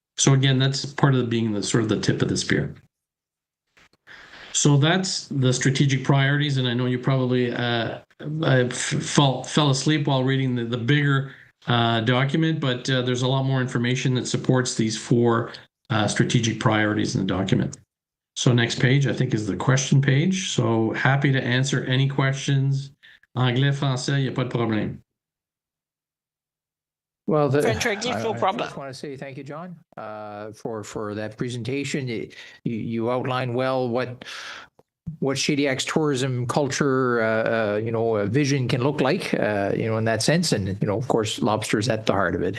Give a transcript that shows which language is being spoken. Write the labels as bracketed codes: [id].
[en] So again, that's part of being the sort of the tip of the spear. So that's the strategic priorities, and I know you probably fell asleep while reading the bigger document, but there's a lot more information that supports these 4 strategic priorities in the document. So next page, I think, is the question page. So happy to answer any questions. [fr] Anglais, français, il n'y a pas de problème. [en] Well, French or no problem. I just want to say thank you, John, for that presentation. You outlined well what Shediac's tourism culture, you know, vision can look like, you know, in that sense. And, you know, of course, lobster's at the heart of it.